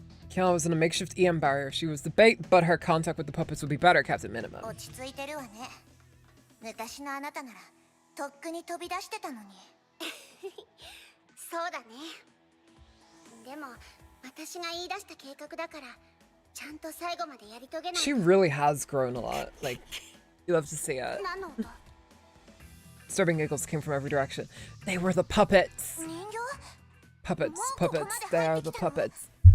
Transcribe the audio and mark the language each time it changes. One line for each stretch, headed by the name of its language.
English: Kiana was in a makeshift EM barrier. She was the bait, but her contact with the puppets would be better kept at minimum.
Japanese: 落ち着いてるわね。昔のあなたならとっくに飛び出してたのに。そうだね。でも私が言い出した計画だから、ちゃんと最後までやり遂げない。
English: She really has grown a lot. Like, you love to see it.
Japanese: 何の音？
English: Disturbing giggles came from every direction. They were the puppets.
Japanese: 人形？
English: Puppets, puppets. They are the puppets.